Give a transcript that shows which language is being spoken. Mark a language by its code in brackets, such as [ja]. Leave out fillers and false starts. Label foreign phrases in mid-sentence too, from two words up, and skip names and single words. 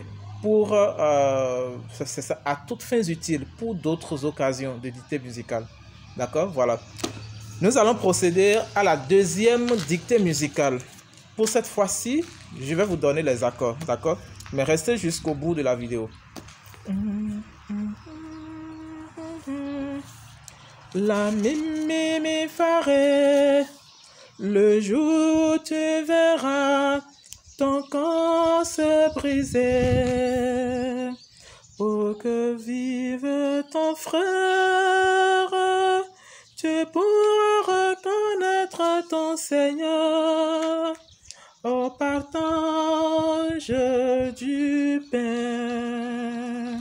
[fr] Pour, c'est ça, à toutes fins utiles, pour d'autres occasions de dictée musicale, d'accord? Voilà. Nous allons procéder à la deuxième dictée musicale. Pour cette fois-ci, je vais vous donner les accords, d'accord? Mais restez jusqu'au bout de la vidéo. La mi mi mi fa ré. Le jour où tu verras ton corps se briser pour que vive ton frère. Tu pourras reconnaître ton Seigneur au partage du pain.